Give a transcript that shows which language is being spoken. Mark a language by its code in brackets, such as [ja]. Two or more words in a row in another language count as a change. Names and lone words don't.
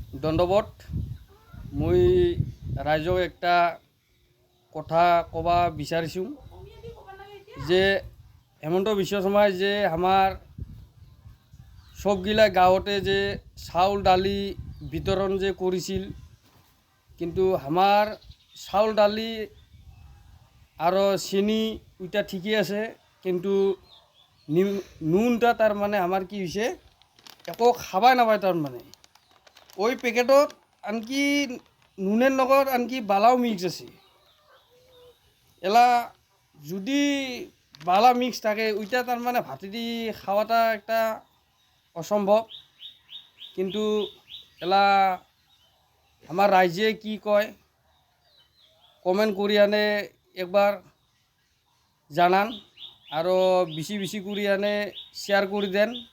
[as] দণ্ডবত মই ৰাইজক একটা কথা কবা বিচাৰিছোঁ যে হেমন্ত বিশ্ব শৰ্মাই যে আমাৰ সবগিলা গাঁৱতে যে চাউল দালি বিতৰণ যে কৰিছিল, কিন্তু আমাৰ চাউল দালি আৰু চেনি ওইটা ঠিকই আছে, কিন্তু নুনটা [bn] তার মানে আমার কি হয়েছে [as] একো খাবাই নাপায়। [bn] তার মানে [as] ওই পেকেটত আনকি নুনের লগত আনকি বালাও মিক্স আছে। [bn] এলা যদি বালা মিক্স থাকে ওইটা তার মানে ভাতেদি খাওয়াটা একটা অসম্ভব। কিন্তু এলা আমার রাইজে কি কয় কমেন্ট করি আনে একবার জানান, আরও বেশি বেশি করে আনে শেয়ার করে দেন।